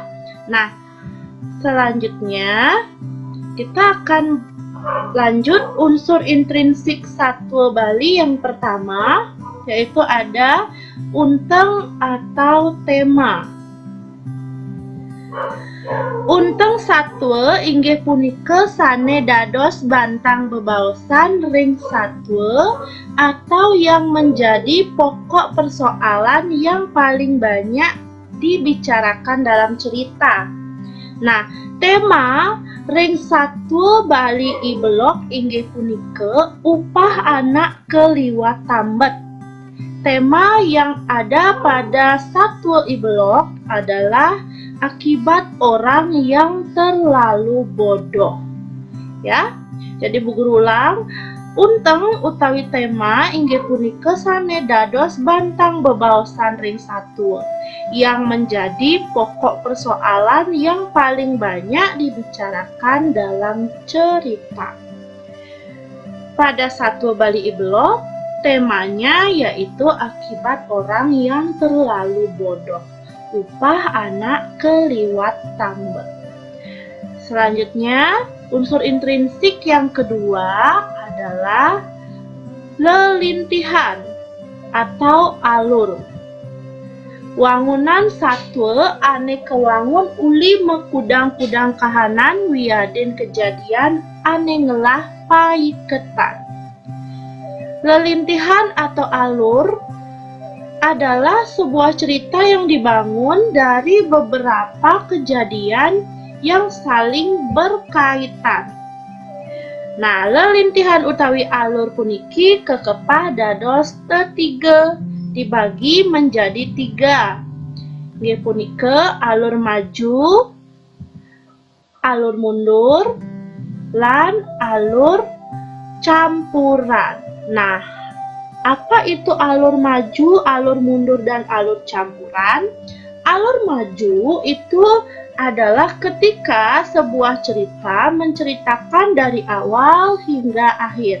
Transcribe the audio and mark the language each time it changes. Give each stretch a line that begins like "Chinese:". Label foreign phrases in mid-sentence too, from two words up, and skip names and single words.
Indonesian: Nah, selanjutnya kita akan lanjut unsur intrinsik satwa Bali yang pertama, yaitu ada unteng atau tema.
Balinese: Unteng satwa inggih punika sane dados bantang bebaosan ring satwa
Indonesian: atau yang menjadi pokok persoalan yang paling banyak dibicarakan dalam cerita.
Balinese: Nah, tema ring satwa Bali I Belok inggih punika upah anak keliwat tambet.
Indonesian: Tema yang ada pada satwa I Belok adalah akibat orang yang terlalu bodoh. Ya. Jadi Bu Guru ulang,
Balinese: unteng utawi tema inggih punika sane dados bantang bebaosan ring satwa
Indonesian: yang menjadi pokok persoalan yang paling banyak dibicarakan dalam cerita. Pada satwa Bali I Belok, temanya yaitu akibat orang yang terlalu bodoh,
Balinese: upah anak keliwat tambet.
Indonesian: Selanjutnya, unsur intrinsik yang kedua adalah lelintihan atau alur.
Balinese: Wangunan satwa ane kewangun uli mekudang-kudang kahanan wiadin kejadian ane ngelah paiketan.
Indonesian: Lelintihan atau alur adalah sebuah cerita yang dibangun dari beberapa kejadian yang saling berkaitan. Nah,
Balinese: lelintihan utawi alur puniki kekepah dados tetiga,
Indonesian: dibagi menjadi tiga.
Balinese: Nggih punika alur maju, alur mundur, lan alur campuran.
Indonesian: Nah, apa itu alur maju, alur mundur, dan alur campuran? Alur maju itu adalah ketika sebuah cerita menceritakan dari awal hingga akhir.